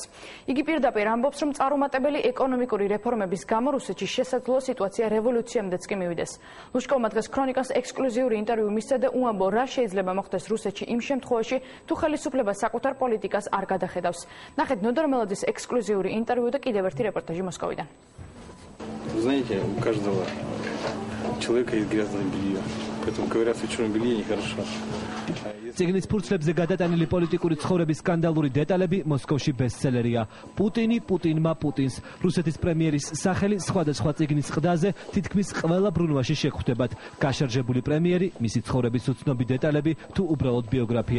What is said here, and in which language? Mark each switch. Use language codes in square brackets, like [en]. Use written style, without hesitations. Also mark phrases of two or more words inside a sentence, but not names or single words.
[ka] იგი პირდაპირ ამბობს, რომ წარუმატებელი ეკონომიკური რეფორმების გამო რუსეთში შესაძლოა სიტუაცია რევოლუციამდეც კი მივიდეს. ლუშკოვმა დღეს ქრონიკას ექსკლუზიური ინტერვიუ მისცა და უამბო, რა შეიძლება მოხდეს რუსეთში იმ შემთხვევაში, თუ ხელისუფლება საკუთარ პოლიტიკას არ გადახედავს. ნახეთ ნოდარ მელოდის ექსკლუზიური ინტერვიუ და კიდევ ერთი რეპორტაჟი მოსკოვიდან. [ru] Знаете, у каждого человека есть грязное белье. Поэтому говорят, что черное белье нехорошо. [ka] ციგნის ფურცლებზე გადატანილი პოლიტიკური ცხოვრების სკანდალური დეტალები მოსკოვში ბესტსელერია. პუტინი პუტინმა პუტინს. რუსეთის პრემიერის სახელი სხვადასხვა ციგნის ყდაზე თითქმის ყველა ბრუნვაში შეგხვდებათ. გაშარჟებული პრემიერი, მისი ცხოვრების უცნობი დეტალები თუ უბრალოდ ბიოგრაფია.